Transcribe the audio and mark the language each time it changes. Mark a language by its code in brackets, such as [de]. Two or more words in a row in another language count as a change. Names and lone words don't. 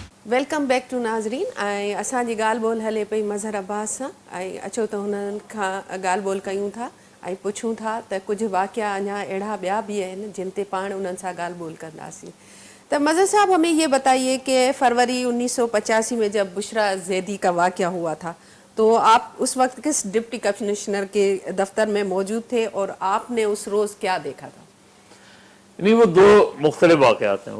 [en] Welcome back to नाज़रीन। [sd] ऐं असांजी ॻाल्हि ॿोल हले पई मज़हर अब्बास सां, ऐं अचो त हुननि खां ॻाल्हि ॿोल कयूं था ऐं पुछूं था त कुझु वाक़िया अञा अहिड़ा ॿिया भी आहिनि जिन ते पाण उन्हनि सां ॻाल्हि ॿोल कंदासीं। [ur] تو مظہر صاحب، ہمیں یہ بتائیے کہ فروری 1985 میں جب بشریٰ زیدی کا واقعہ ہوا تھا، تو آپ اس وقت کس [en] deputy commissioner [ur] کے دفتر میں موجود تھے اور آپ نے اس روز کیا دیکھا تھا? نہیں، وہ دو مختلف واقعات ہیں.